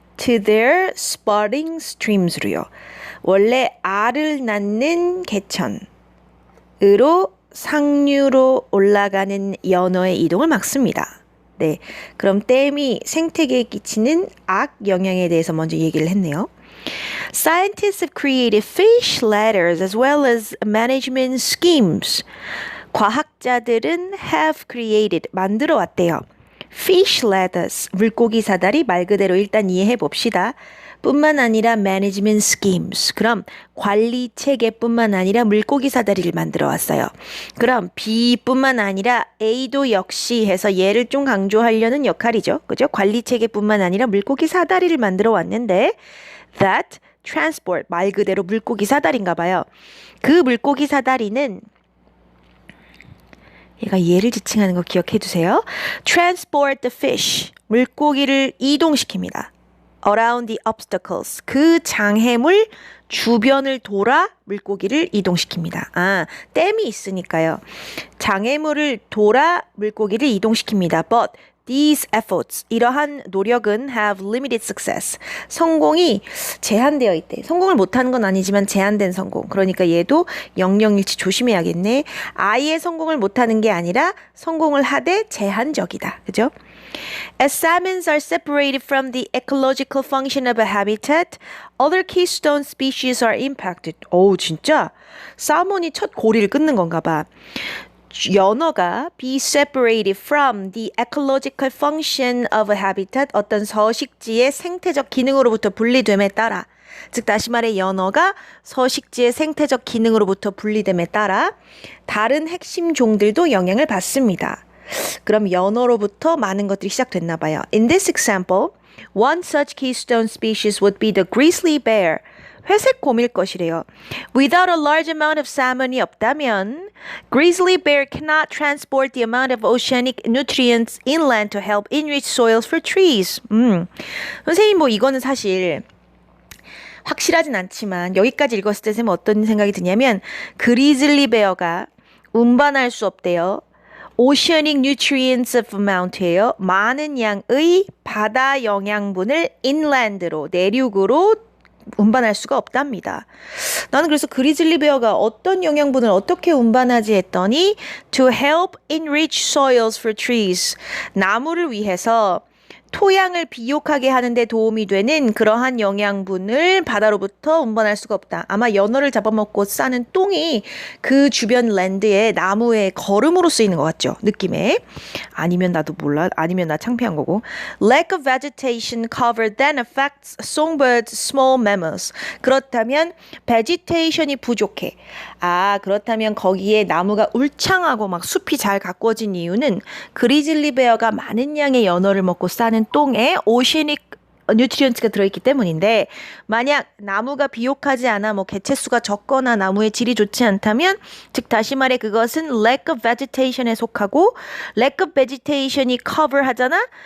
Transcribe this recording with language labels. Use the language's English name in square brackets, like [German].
[English] To their spawning streams로요. [Korean] 원래 알을 낳는 개천으로 상류로 올라가는 연어의 이동을 막습니다. 네, 그럼 댐이 생태계에 끼치는 악 영향에 대해서 먼저 얘기를 했네요. [English] Scientists have created fish ladders as well as management schemes. [Korean] 과학자들은 [English] have created, [Korean] 만들어 왔대요. fish ladders, 물고기 사다리 말 그대로 일단 이해해 봅시다. 뿐만 아니라 management schemes. 그럼 관리 체계뿐만 아니라 물고기 사다리를 만들어 왔어요. 그럼 B뿐만 아니라 A도 역시 해서 얘를 좀 강조하려는 역할이죠. 그죠? 관리 체계뿐만 아니라 물고기 사다리를 만들어 왔는데 [English] that transport [Korean] 말 그대로 물고기 사다리인가 봐요. 그 물고기 사다리는 얘가 얘를 지칭하는 거 기억해 두세요. [English] transport the fish [Korean] 물고기를 이동시킵니다. around the obstacles 그 장애물 주변을 돌아 물고기를 이동시킵니다. 아, 댐이 있으니까요. 장애물을 돌아 물고기를 이동시킵니다. [English] But these efforts [Korean] 이러한 노력은 [English] have limited success [Korean] 성공이 제한되어 있대. 성공을 못하는 건 아니지만 제한된 성공. 그러니까 얘도 영영일치 조심해야겠네. 아예 성공을 못하는 게 아니라 성공을 하되 제한적이다. 그죠? [English] As salmons are separated from the ecological function of a habitat, other keystone species are impacted. [Korean] 오, 진짜? 살몬이 첫 고리를 끊는 건가 봐. 연어가 [English] be separated from the ecological function of a habitat, [Korean] 어떤 서식지의 생태적 기능으로부터 분리됨에 따라 즉 다시 말해 연어가 서식지의 생태적 기능으로부터 분리됨에 따라 다른 핵심 종들도 영향을 받습니다. 그럼 연어로부터 많은 것들이 시작됐나 봐요. [English] In this example, one such keystone species would be the grizzly bear. [Korean] 회색 곰일 것이래요. [English] Without a large amount of salmon이 없다면 grizzly bear cannot transport the amount of oceanic nutrients inland to help enrich soils for trees. [Korean] 선생님 뭐 이거는 사실 확실하진 않지만 여기까지 읽었을 때 선생님 어떤 생각이 드냐면 그리즐리 베어가 운반할 수 없대요. [English] Oceanic nutrients amount예요. [Korean] 많은 양의 바다 영양분을 inland로 내륙으로 운반할 수가 없답니다. 나는 그래서 그리즐리 베어가 어떤 영양분을 어떻게 운반하지 했더니 [English] to help enrich soils for trees. [Korean] 나무를 위해서 토양을 비옥하게 하는 데 도움이 되는 그러한 영양분을 바다로부터 운반할 수가 없다. 아마 연어를 잡아먹고 싸는 똥이 그 주변 랜드에 나무의 거름으로 쓰이는 것 같죠? 느낌에. 아니면 나도 몰라. 아니면 나 창피한 거고. [English] Lack of vegetation cover then affects songbirds, small mammals. [Korean] 그렇다면 vegetation이 부족해. 아, 그렇다면 거기에 나무가 울창하고 막 숲이 잘 가꿔진 이유는 그리즐리 베어가 많은 양의 연어를 먹고 싸는 똥에 오시닉 뉴트리언트가 들어있기 때문인데 만약 나무가 비옥하지 않아 뭐 개체수가 적거나 나무의 질이 좋지 않다면 즉 다시 말해 그것은 lack of vegetation에 속하고 lack of vegetation이 cover 하잖아?